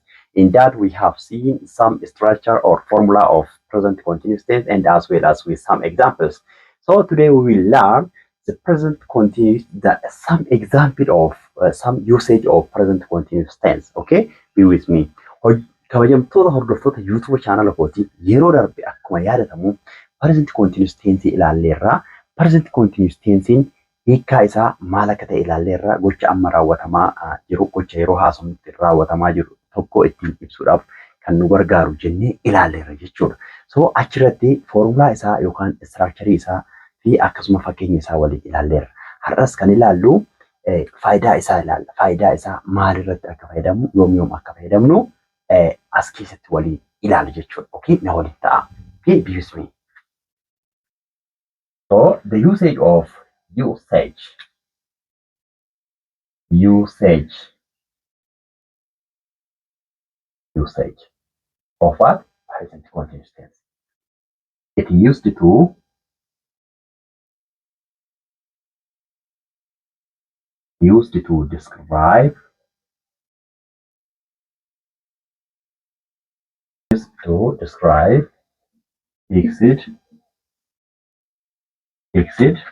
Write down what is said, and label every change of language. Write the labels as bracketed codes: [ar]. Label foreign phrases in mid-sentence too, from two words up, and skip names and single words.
[en] In that, we have seen some structure or formula of present continuous tense and as well as with some examples. So today we will learn the present continuous, some example of some usage of present continuous tense. Okay, be with me. [om] Kabajamtoota hordoftoota [en] YouTube channel [om] kooti yeroo darbe akkuma yaadatamu [en] present continuous tense [om] ilaalleerra. [en] Present continuous tensein [om] hiikkaa isaa maal akka ta'e ilaalleerra gocha amma raawwatamaa jiru gocha yeroo haasofnutti raawwatamaa jiru tokko ittiin ibsuudhaaf kan nu gargaaru jennee ilaalleerra jechuudha. So achirratti foormulaa isaa yookaan istiraakcharii isaa fi akkasuma fakkeenya isaa waliin ilaalleerra. Har'as kan ilaallu faayidaa isaa ilaalla. Faayidaa isaa maalirratti akka fayyadamnu yoom akka fayyadamnu as keessatti waliin ilaalla jechuudha. Okay, na waliin ta'a. [en] Okay, be with me. So the usage of usage of what? Present continuous tense. It used to describe exit